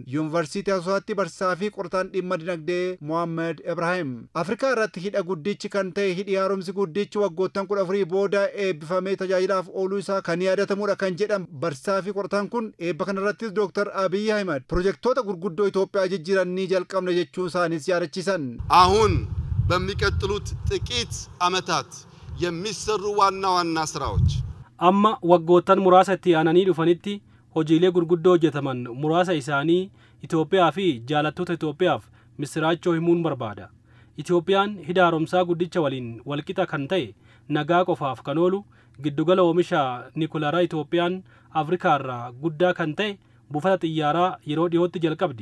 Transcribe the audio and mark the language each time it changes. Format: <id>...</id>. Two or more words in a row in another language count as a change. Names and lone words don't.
<om>Yuunivarsiitii Asoosaatti barsiisaa fi qorataan dhimma dinagdee Mohaammed Ibrahim. Afrikaa irratti hidha guddichi kan ta'e hidhi haaromsi guddichi waggoottan 14 booda eebbifamee tajaajilaaf ooluu isaa kan yaadatamudha kan jedhan barsiisaa fi qorataan kun eebba kanarrattis Dr. Abiy Ahmed piroojeektoota gurguddoo Itoophiyaa jijjiiran ni jalqabna jechuun isaanis yaadachiisan.</om> <am>አሁን በሚቀጥሉት ጥቂት ዓመታት የሚሰሩ ዋና ዋና ስራዎች</am> <om>amma waggoottan muraasa itti aananii dhufanitti hojiilee gurguddoo hojjetaman muraasa isaanii Itoophiyaa fi jaalattoota Itoophiyaaf misiraachoo himuun barbaada. Itoophiyaan hidha haaromsaa guddicha waliin walqixa kan ta'e nagaa qofaaf kan oolu giddugala oomisha nikulaaraa Itoophiyaan Afrikaa irraa guddaa kan ta'e buufata xiyyaaraa yeroo dhiyootti jalqabdi.</om>